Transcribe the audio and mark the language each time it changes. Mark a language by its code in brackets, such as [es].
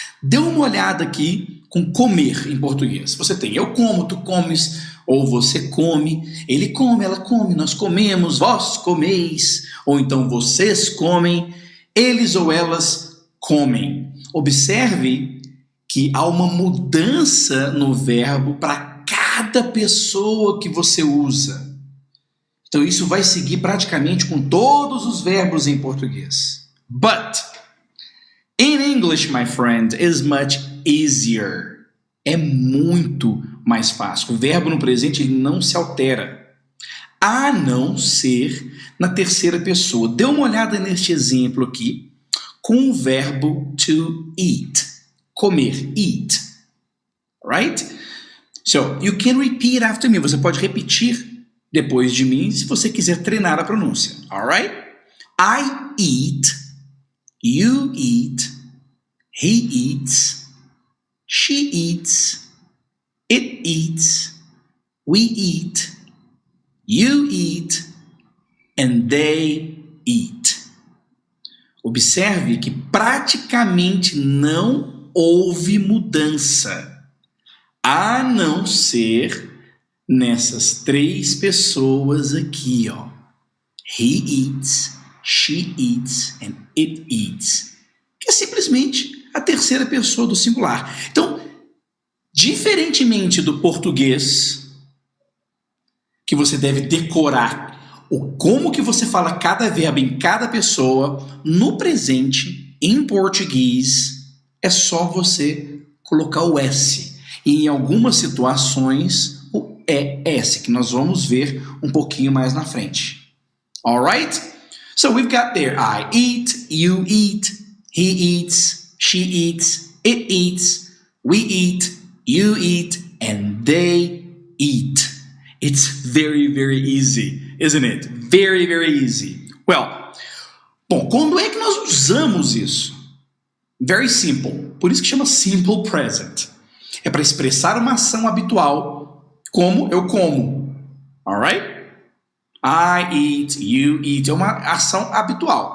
[pt] Dê uma olhada aqui com comer em português. Você tem eu como, tu comes, ou você come, ele come, ela come, nós comemos, vós comeis, ou então vocês comem, eles ou elas comem. Observe que há uma mudança no verbo para cada pessoa que você usa. Então isso vai seguir praticamente com todos os verbos em português. [en] But in English, my friend, is much easier. [pt] É muito mais fácil. O verbo no presente ele não se altera, a não ser na terceira pessoa. Dê uma olhada neste exemplo aqui com o verbo to eat. [en] Comer, eat. Right? So, you can repeat after me. [pt] Você pode repetir depois de mim se você quiser treinar a pronúncia. [en] Alright? I eat, you eat, he eats, she eats, it eats, we eat, you eat, and they eat. [pt] Observe que praticamente não houve mudança, a não ser nessas três pessoas aqui, ó. [en] He eats, she eats, and it eats. [pt] Que é simplesmente a terceira pessoa do singular. Então, diferentemente do português, que você deve decorar como que você fala cada verbo em cada pessoa, no presente, em português, é só você colocar o S. E em algumas situações, o ES, que nós vamos ver um pouquinho mais na frente. [en] Alright? So we've got there, I eat, you eat, he eats, she eats, it eats, we eat, you eat, and they eat. It's very, very easy, isn't it? Very, very easy. [pt] Well, bom, quando é que nós usamos isso? [en] Very simple. [pt] Por isso que chama simple present. É para expressar uma ação habitual, como eu como. [en] Alright? I eat, you eat. [pt] É uma ação habitual.